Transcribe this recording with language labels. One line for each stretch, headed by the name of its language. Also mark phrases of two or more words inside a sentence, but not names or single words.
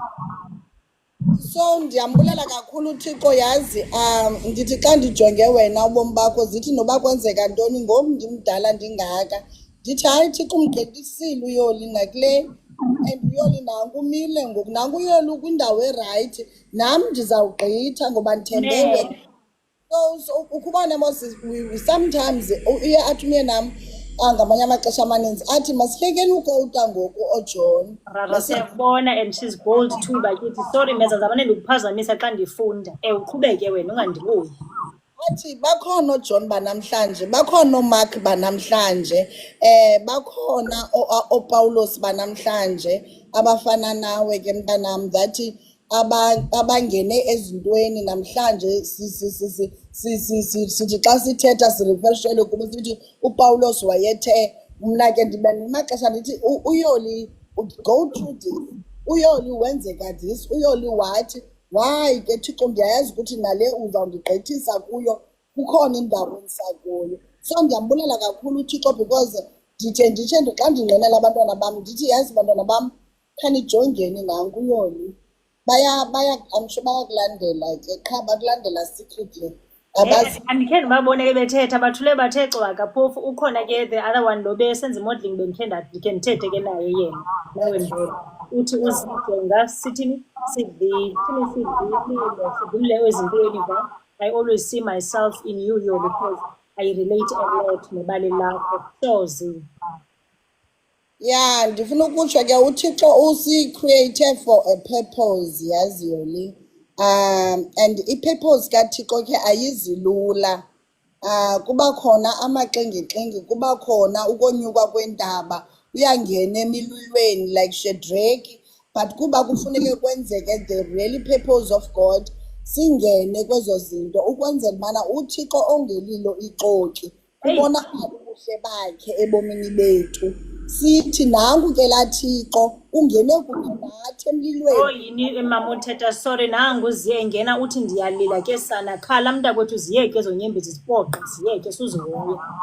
Xhosa: So ndiyambulela kakhulu uThixo, yazi ndithi xa ndijonge wena ubomi bakho zithi noba kwenzeka ntoni ngoku ndimdala ndingaka, ndithi hayi Thixo umgqithisile uyoli nakule, and uyoli nanku umile ngoku, nanku uyoli ukwindawo erayithi, nam ndizawugqitha ngoba ndithembe wena. So ukubona Moses, sometimes uye athi umye nam ngamanye amaxesha amaninzi athi masihlekeni ukouta ngoku oJohn. Rara siyakubona,
English: and she's bold too, bakithi.
Xhosa: Sorry Meza, zamane ndikuphazamisa xa ndifunda. Uqhubeke wena ungandibuyi. Athi bakhona oJohn banamhlanje, bakhona oMark banamhlanje, bakhona oPaulos banamhlanje, abafana nawe ke mntanam that abangene ezintweni namhlanje sithi xa sithetha sirefreshele kuba sithi uPawulos wayethe mna ke ndibe namaxesha ndithi uYoli
English: go through this,
Xhosa: uYoli wenzeka this, uYoli wathi why ke Thixo ndiyayazi ukuthi nale uzawundigqithisa kuyo kukhona indawo endisakuyo. So ndiyambulela kakhulu uThixo because nditshe xa ndinqenela abantwana bam ndithi yazi bantwana bam khanijongeni nanku uYoli
English: I'm sure
Xhosa: bayakulandela ke qha bakulandela secretly andikhe ndibabone ke bethetha bathule bathe cwaka phofu ukhona ke
English: the other one
Xhosa: lo besenza imodeling ndikhe ndithethe ke naye yena nawe ndlela uthi uzijonga sithini sidlile ezintweni
English: I always see myself in you because I relate a lot
Xhosa: nebali lakho sozi. Yeah, ndifuna ukutsho ke uThixo usi-create
English: for a purpose
Xhosa: yazi Yoli. And i-purpose kaThixo ke ayizilula. Kuba khona amaxengexenge, kuba khona ukonyuka kwentaba, uyangena emililweni like Shadrach, but kuba kufuneke kwenzeke
English: the really purpose of God,
Xhosa: singene kwezo zinto ukwenzela ubana uThixo ongelilo ixoki ubona ubuhle bakhe ebomini bethu. Sithi nangu ke laa Thixo ungene kunye nathi emlilweni. Yini mama uthetha sorry nangu ziyengena uthi ndiyalila ke sana khala mntakwethu ziyeke ezo nyembezi zipoqa ziyeke suzihoya.